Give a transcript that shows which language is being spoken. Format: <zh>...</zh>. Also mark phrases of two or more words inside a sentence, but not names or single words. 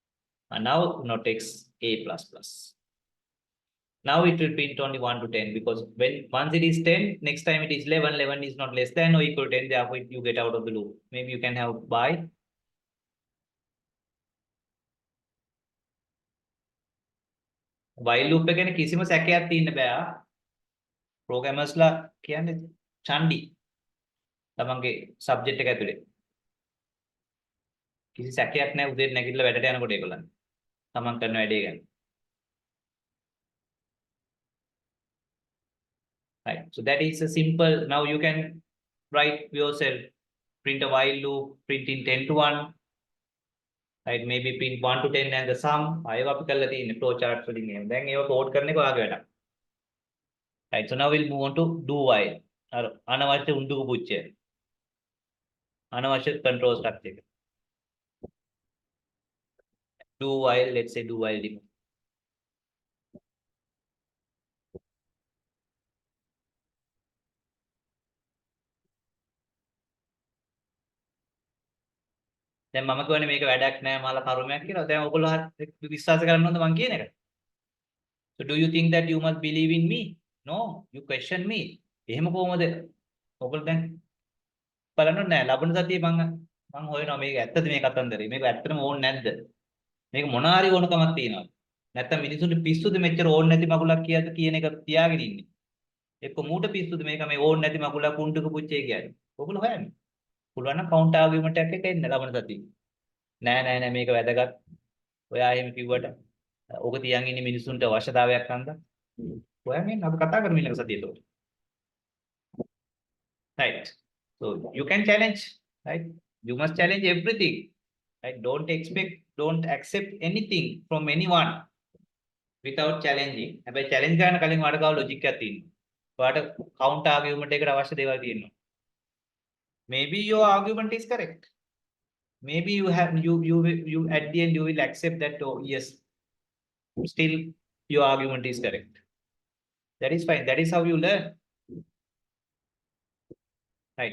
<en>And now not x, a plus plus. Now it will print only 1 to 10 because when once it is 10, next time it is 11. 11 is not less than or equal to 10. Therefore, you get out of the loop. Maybe you can have by. While loop</en> <si>එක ගැන කිසිම සැකයක් තියෙන්න බෑ. Programmersලා කියන්නේ චණ්ඩි. තමන්ගේ subject එක ඇතුලේ. කිසි සැකයක් නැහැ උදේට නැගිටලා වැඩට යනකොට ඒගොල්ලන්. තමන් කරන වැඩේ ගැන.</si> <en>Right. So that is a simple. Now you can write yourself. Print a while loop. Print in 10 to 1. Right. Maybe print 1 to 10 and the sum.</en> <si>අයව අපි කරලා තියෙන්නේ</si> <en>flow chart</en> <si>වලින් එහෙම. දැන් ඒව code කරන එක ඔයාගේ වැඩක්.</si> <en>Right. So now we'll move on to do while.</en> <si>අනවශ්‍ය උණ්ඩුක පුච්චය. අනවශ්‍ය</si> <en>control structure. Do while, let's say do while demo.</en> <si>දැන් මම කියන්නේ මේක වැඩක් නෑ මාලා කර්මයක් කියලා. දැන් ඔයගොල්ලෝ විශ්වාස කරන්න ඕනද මං කියන එක?</si> <en>So do you think that you must believe in me? No, you question me.</en> <si>එහෙම කොහොමද? ඔයගොල්ලෝ දැන් බලන්න නෑ ලබන සතියේ මං හොයනවා මේක ඇත්තද මේ කතන්දරේ. මේක ඇත්තටම ඕනේ නැද්ද? මේක මොන හරි ඕනකමක් තියෙනවද? නැත්තම් මිනිසුන්ට පිස්සුද මෙච්චර ඕනේ නැති මගුලක් කියන එක තියාගෙන ඉන්නේ. එක්ක මූට පිස්සුද මේක මේ ඕනේ නැති මගුලක් උණ්ඩුක පුච්චේ කියන්නේ. ඔයගොල්ලෝ හොයන්නේ. පුළුවන් නම්</si> <en>count argument</en> <si>එකක් එක එන්න ලබන සතියේ. නෑ මේක වැදගත්. ඔයා එහෙම කිව්වට ඕක තියන් ඉන්නේ මිනිසුන්ට අවශ්‍යතාවයක් හන්දා. ඔයා මේ අපි කතා කරමු ඊළඟ සතියේ උඩ.</si> <en>Right. So you can challenge, right? You must challenge everything. Right? Don't accept anything from anyone without challenging.</en> <si>හැබැයි challenge කරන කලින් වඩ ගාව logic එකක් තියෙනවා. ඔයාට</si> <en>count argument</en> <si>එකට අවශ්‍ය දේවල් තියෙනවා.</si> <en>Maybe your argument is correct. Maybe you at the end you will accept that, oh yes, still your argument is correct. That is fine. That is how you learn. Right.</en>